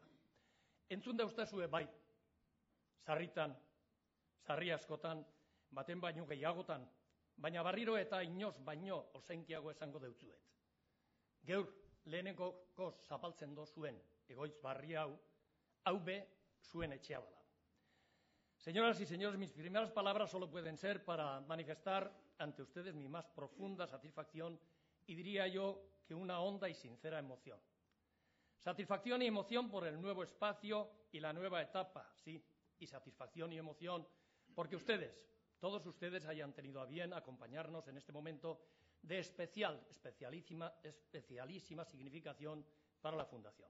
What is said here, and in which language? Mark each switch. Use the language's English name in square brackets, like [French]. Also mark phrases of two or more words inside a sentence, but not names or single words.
[Basque] Entzun dauztazue bai, sarritan, sarri askotan, baten baino gehiagotan, baina barriro eta inoz baino ozenkiago esango deutzuet. Geur lehenengoko zapaltzen dozuen egoitz barri hau, hau be zuen etxea bada. [Spanish] Señoras y señores, mis primeras palabras solo pueden ser para manifestar ante ustedes mi más profunda satisfacción y diría yo que una honda y sincera emoción. Satisfacción y emoción por el nuevo espacio y la nueva etapa, sí, y satisfacción y emoción porque ustedes, todos ustedes, hayan tenido a bien acompañarnos en este momento de especialísima significación para la Fundación.